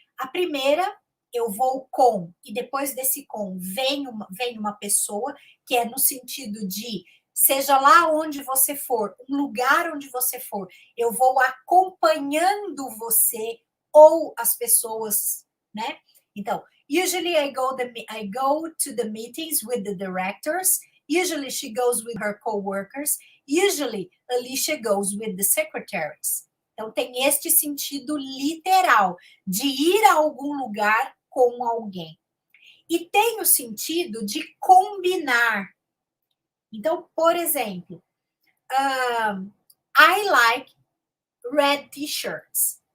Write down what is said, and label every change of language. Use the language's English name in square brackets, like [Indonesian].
[Portuguese] A primeira, eu vou com, e depois desse com vem uma pessoa, que é no sentido de, seja lá onde você for, um lugar onde você for, eu vou acompanhando você ou as pessoas, né? Então, [English] usually I go to the meetings with the directors. Usually she goes with her co-workers. Usually Alicia goes with the secretaries. [Portuguese] Então tem este sentido literal de ir a algum lugar com alguém. E tem o sentido de combinar. Então, por exemplo, [English] I like red t-shirts.